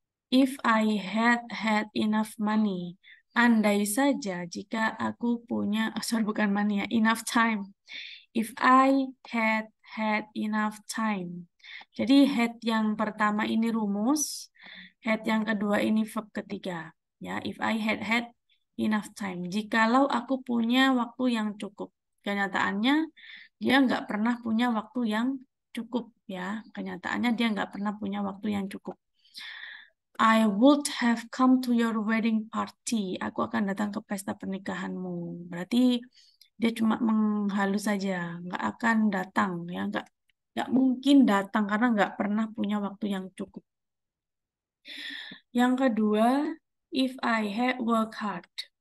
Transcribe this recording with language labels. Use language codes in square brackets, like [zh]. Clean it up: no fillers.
[en] If I had enough money, [id] andai saja jika aku punya, sorry bukan money ya, [en] enough time. If I had enough time. [id] Jadi had yang pertama ini rumus, had yang kedua ini verb ketiga. Ya, [en] if I had enough time. [id] Jikalau aku punya waktu yang cukup. Kenyataannya dia nggak pernah punya waktu yang cukup ya. Kenyataannya dia nggak pernah punya waktu yang cukup. [en] I would have come to your wedding party. [id] Aku akan datang ke pesta pernikahanmu. Berarti dia cuma menghalu saja, nggak akan datang ya, nggak mungkin datang karena nggak pernah punya waktu yang cukup. Yang kedua, [en] if I had work hard.